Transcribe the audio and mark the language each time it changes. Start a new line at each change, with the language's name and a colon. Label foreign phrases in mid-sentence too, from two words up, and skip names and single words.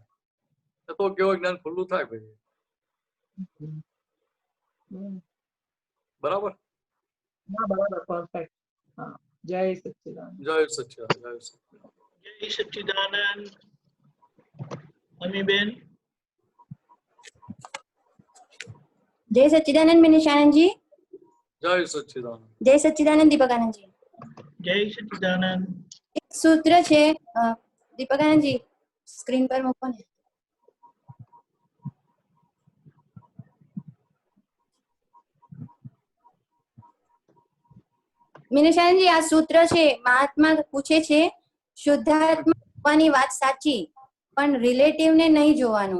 Gujarati: તો કેવું જ્ઞાન ખુલ્લું થાય પછી. બરાબર? પરફેક્ટ. જય સચ્ચિદાનંદ. જય સચ્ચિદાનંદ. જય સચ્ચિદાનંદ. જય સચ્ચિદાનંદ. અમીબેન. જય સચ્ચિદાનંદ મિનિશાનંદ જી. જય સચ્ચિદાનંદ. જય સચ્ચિદાનંદ દીપકાનંદ જી. જય સચ્ચિદાનંદ. એક સૂત્ર છે દીપકાનંદ જી સ્ક્રીન પર મૂકો ને. મિનિશાનંદ जी આ સૂત્ર છે. મહાત્મા પૂછે છે શુદ્ધાત્મા હોવાની વાત સાચી પણ રિલેટિવ ને નહીં જોવાનું.